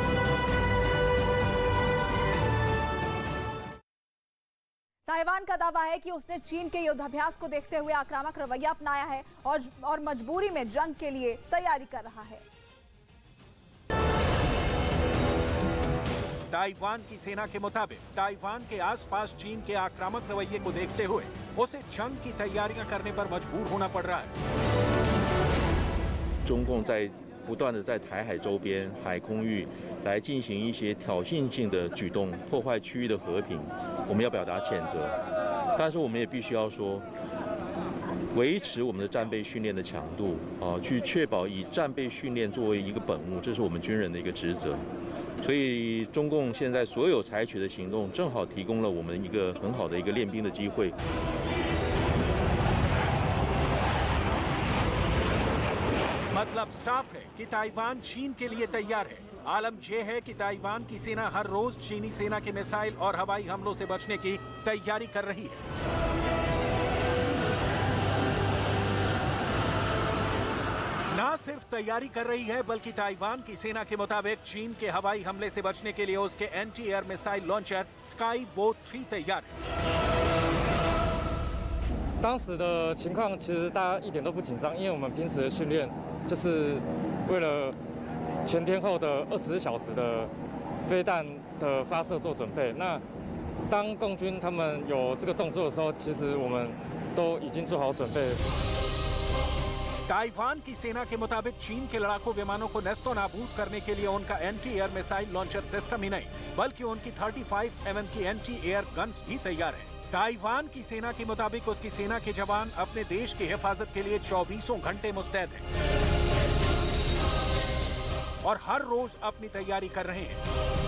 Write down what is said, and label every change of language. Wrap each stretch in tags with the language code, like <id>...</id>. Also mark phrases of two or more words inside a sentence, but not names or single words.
<hi>ताइवान का दावा है कि उसने चीन के युद्धाभ्यास को देखते हुए आक्रामक रवैया अपनाया है और मजबूरी में जंग के लिए तैयारी कर रहा है। ताइवान की सेना के मुताबिक ताइवान के आसपास चीन के आक्रामक रवैये को देखते हुए उसे जंग की तैयारियां करने पर मजबूर होना पड़ रहा है।</hi> <zh>中共在不断的在台海周边海空域来进行一些挑衅性的举动，破坏区域的和平，我们要表达谴责。但是我们也必须要说，维持我们的战备训练的强度，去确保以战备训练作为一个本务，这是我们军人的一个职责。所以中共现在所有采取的行动，正好提供了我们一个很好的一个练兵的机会。</zh> <hi>मतलब साफ है कि ताइवान चीन के लिए तैयार है। आलम यह है कि ताइवान की सेना हर रोज चीनी सेना के मिसाइल और हवाई हमलों से बचने की तैयारी कर रही है। सिर्फ तैयारी कर रही है बल्कि ताइवान की सेना के मुताबिक चीन के हवाई हमले से बचने के लिए उसके</hi> <en>anti air missile launcher</en> <hi>स्काईबो 3 तैयार है।</hi> <zh>当时的情况其实大家一点都不紧张，因为我们平时的训练就是为了全天候的24小时的飞弹的发射做准备。那当共军他们有这个动作的时候，其实我们都已经做好准备。</zh> <hi>ताइवान की सेना के मुताबिक चीन के लड़ाकू विमानों को नेस्तो नाबूद करने के लिए उनका</hi> <en>anti air missile launcher system</en> <hi>ही नहीं बल्कि उनकी 35 mm की</hi> <en>anti air guns</en> <hi>भी तैयार हैं। ताइवान की सेना के मुताबिक उसकी सेना के जवान अपने देश की हिफाजत के लिए 24 घंटे मुस्तैद हैं और हर रोज अपनी तैयारी कर रहे हैं।</hi>